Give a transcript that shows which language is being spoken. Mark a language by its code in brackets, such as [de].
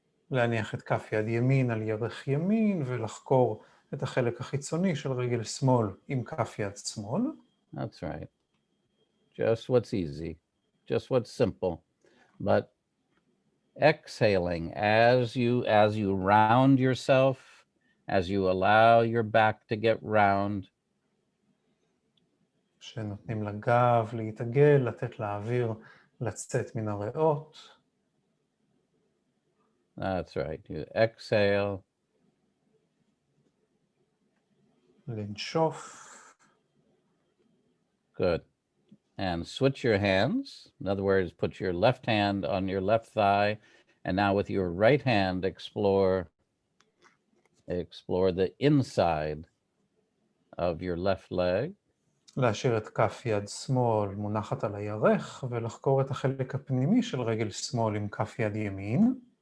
[he] להניח את כף יד ימין על ירך ימין ולחקור את החלק החיצוני של רגל שמאל עם כף יד שמאל. [en] That's right. Just what's easy, just what's simple. But exhaling as you round yourself, as you allow your back to get round. [he] שנותנים לגב להתעגל, לתת לאוויר לצאת מן הריאות. [en] That's right. You exhale. [he] לנשוף. [en] Good. And switch your hands. In other words, put your left hand on your left thigh, and now with your right hand, explore the inside of your left leg. [he] להשאיר את כף יד שמאל מונחת על הירך ולחקור את החלק הפנימי של רגל שמאל עם כף יד ימין.